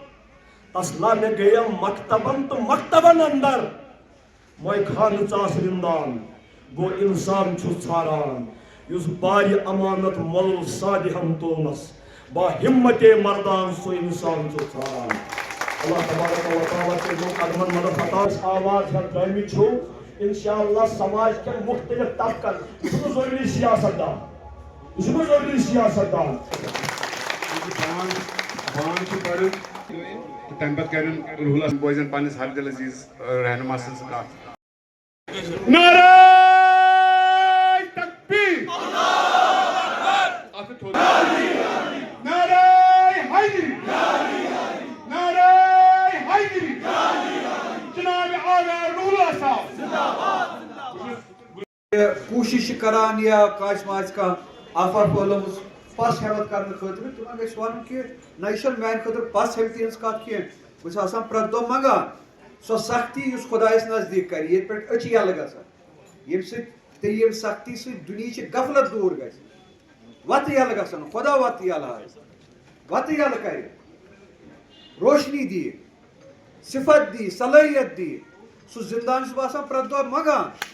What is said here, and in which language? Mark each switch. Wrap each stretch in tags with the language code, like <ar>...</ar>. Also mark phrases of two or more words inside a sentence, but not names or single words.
<ks>تہٕ مکتبن اندر موے خانہٕ ژاس رِندان بہٕ انسان چھُس ژھاران یُس بارِ امانت مۄل سادِہن تُلنس با ہمت مردان سُہ انسان چھُ ژھاران اللہ تبارک و تعالیٰ کٔرِنو قدمن مدد عطا آواز ہٮ۪تھ درٛٲمٕتۍ چھُو انشاءاللہ سماج کٮ۪ن مختلف طبقن یہِ چھُنہٕ ضروٗری سیاست دان بان چھُ پرُن تہٕ تَمہِ پتہٕ کرن روٗحُل حسن بوزن پننِس ہر دل عزیز رہنما سٕنٛز کتھ نعرہ تکبیر اتھ تھوٚد نعرہ حیدری جناب اعلیٰ روحُل صاحب کوشش کران یا کٲنٛسہِ ما آسہِ کانٛہہ آفر پھٲلمٕژ پس ہیوت کرنہٕ خٲطرٕ تِمن گژھِ ونُن کہِ نہ یہِ چھنہٕ میانہِ خٲطرٕ پس ہیوتی ہٕنٛز کتھ کینٛہہ بہٕ چھُس آسان پرٛٮ۪تھ دۄہ منگان سۄ سختی یُس خۄدایس نزدیٖک کرِ ییٚتہِ پٮ۪ٹھ أچھ یلہٕ گژھان ییٚمہِ سۭتۍ تہٕ ییٚمہِ سختی سۭتۍ دُنیہِچ غفلت دوٗر گژھِ وتہٕ یلہٕ گژھن خۄدا وتہٕ یلہٕ ہایہِ وتہٕ یلہٕ کرِ روشنی دِیہِ صفت دِیہِ صلٲحیت دِیہِ سُہ زندان چھُس بہٕ آسان پرٛٮ۪تھ دۄہ منگان</ks>